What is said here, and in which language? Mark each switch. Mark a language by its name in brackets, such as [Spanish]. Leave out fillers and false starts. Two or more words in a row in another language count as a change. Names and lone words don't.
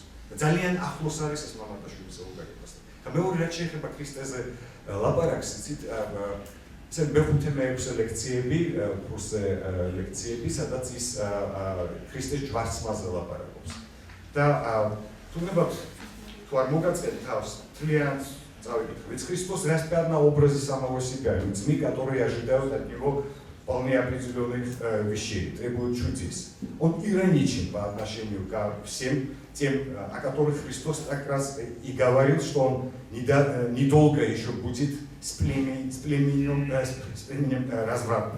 [Georgian] ძალიან ახლოს არის ეს მამარდაშვილის საუბარებასთან. და მეორე რაც შეეხება ქრისტეზე ლაპარაკს, იცით, ესე მეხუთე-მეექვსე ლექციები, კურსზე ლექციები, სადაც ის ქრისტეს ჯვარცმაზე ლაპარაკობს. და თუნდაც თუ არ მოგაწყეთ თავს, თლიანად [Russian] Ведь Христос распят на образе самого себя, людьми, которые ожидают от Него вполне определенных вещей, требуют чудес. Он ироничен по отношению ко всем тем, о которых Христос как раз и говорил, что Он недолго еще будет с племенем развратным.